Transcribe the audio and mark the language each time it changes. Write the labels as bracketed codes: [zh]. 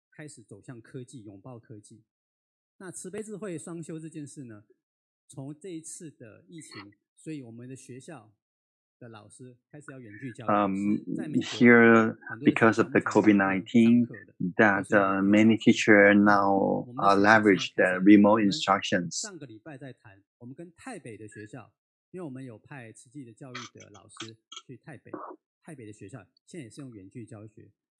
[zh] 开始走向科技，拥抱科技。那慈悲智慧双修这件事呢，从这一次的疫情，所以我们的学校的老师开始要远距教育。 [en] Here, because of the COVID-19, that many teachers now leverage the remote instructions. [zh] 上个礼拜在谈，我们跟台北的学校，因为我们有派慈济的教育的老师去台北的学校现在也是用远距教学。